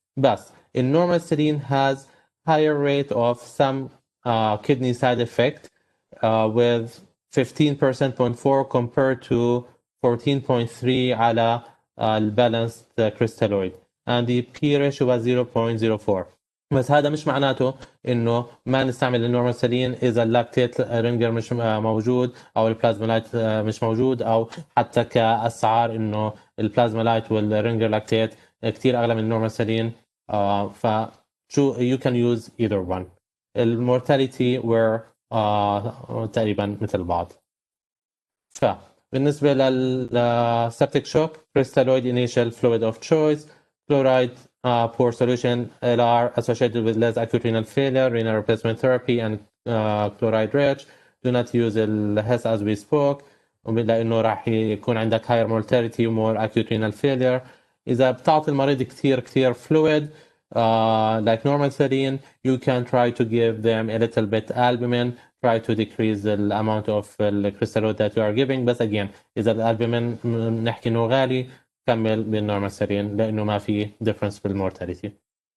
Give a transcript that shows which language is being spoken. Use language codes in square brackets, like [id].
[en] But in normal saline has higher rate of some kidney side effect with 15.4% compared to 14.3 على البالانسد crystalloid, and the P ratio was 0.04. [ar] بس هذا مش معناته انه ما نستعمل النورمال سالين اذا اللاكتيت رينجر مش موجود او البلازمولايت مش موجود، او حتى كاسعار انه البلازمولايت والرينجر لاكتيت كثير اغلى من النورمال سالين. [en] فشو you can use either one. [ar] المورتاليتي were تقريبا مثل بعض. بالنسبة للسبتيك شوك, [en] crystalloid initial fluid of choice, chloride poor solution, LR associated with less acute renal failure, renal replacement therapy, and chloride rich. Do not use HES as we spoke, [ar] لأنه راح يكون عندك [en] higher mortality و more acute renal failure. [ar] إذا بتعطي المريض كثير [en] fluid like normal saline, you can try to give them a little bit albumin, try to decrease the amount of crystalloid that you are giving. [ar] بس again إذا الألبومين نحكي إنه غالي كمل بالنورمال سالين لأنه ما في difference بالمورتاليتي.